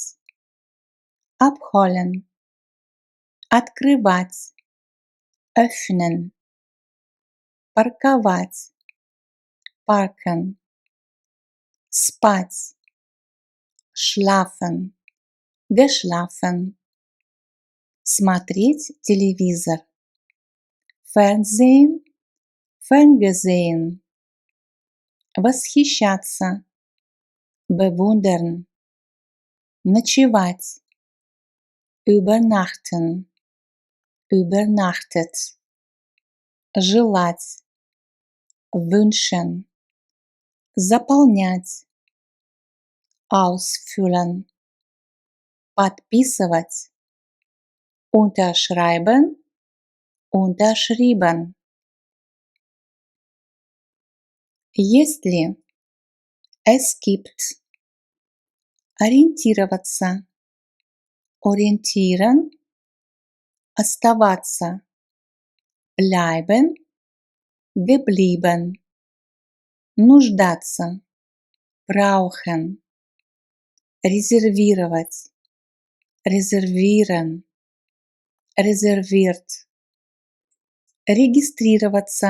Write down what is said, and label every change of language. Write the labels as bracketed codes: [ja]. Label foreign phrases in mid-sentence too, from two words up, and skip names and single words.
[de] abholen, открывать, öffnen, парковать, parken, спать, schlafen, geschlafen, [ru] смотреть телевизор, [de] Fernsehen, ferngesehen, восхищаться, bewundern, ночевать, übernachten, übernachtet, желать, wünschen, заполнять, ausfüllen, подписывать, unterschreiben, unterschrieben. [ru] Есть ли? [de] Es gibt. Ориентироваться, orientieren, оставаться, bleiben, geblieben, нуждаться, brauchen, резервировать, reservieren, reserviert, регистрироваться,